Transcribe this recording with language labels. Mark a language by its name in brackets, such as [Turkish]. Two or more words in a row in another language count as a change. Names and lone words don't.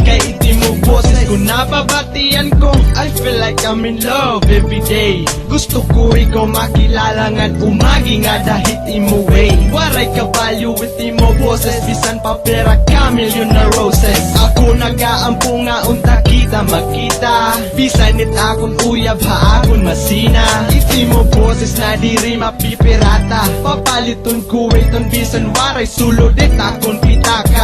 [Waray] Kay iti mo boses, kung nababatian ko [English] I feel like I'm in love every day. [Waray] Gusto ko ikaw makilala nga't umagi nga dahit imo way. Waray ka value with imo boses, bisan pa pera ka million na roses. Ako nagaampo nga unta kita magkita, bisan it akong uyab ha akong masina. Iti mo boses na diri mapipirata, papaliton ko iton bisan waray sulod it akong pitaka.